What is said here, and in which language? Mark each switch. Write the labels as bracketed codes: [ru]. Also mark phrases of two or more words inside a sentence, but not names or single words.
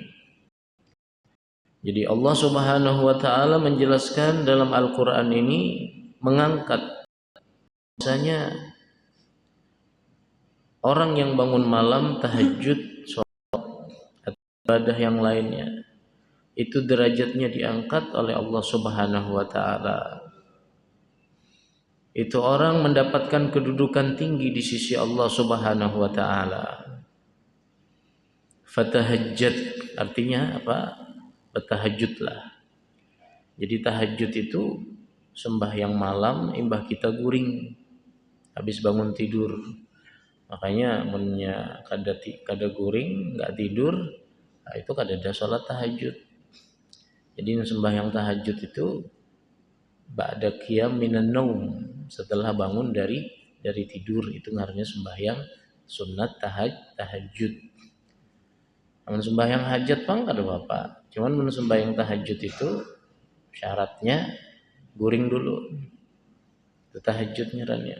[id] Jadi Allah [ar] Subhanahu wa taala [id] menjelaskan dalam Al-Qur'an ini mengangkat bahwasanya orang yang bangun malam tahajud, salat atau ibadah yang lainnya itu derajatnya diangkat oleh Allah [ar] Subhanahu wa taala. [id] Itu orang mendapatkan kedudukan tinggi di sisi Allah [ar] Subhanahu wa taala. [id] Fatahajjad artinya apa? Bertahajudlah. [bjn] Jadi tahajud itu sembahyang malam imbah kita guring [id] habis bangun tidur. [bjn] Makanya munnya kada guring [id] enggak tidur, [bjn] nah itu kada ada salat tahajud. [id] Jadi sembahyang tahajud itu [ar] ba'da qiyam minan naum, [id] setelah bangun dari tidur, itu ngarannya sembahyang sunat tahajud. [bjn] Namun sembahyang hajat pang kada apa-apa. Cuman mun sembahyang tahajud itu syaratnya guring dulu. Itu tahajud ngarannya.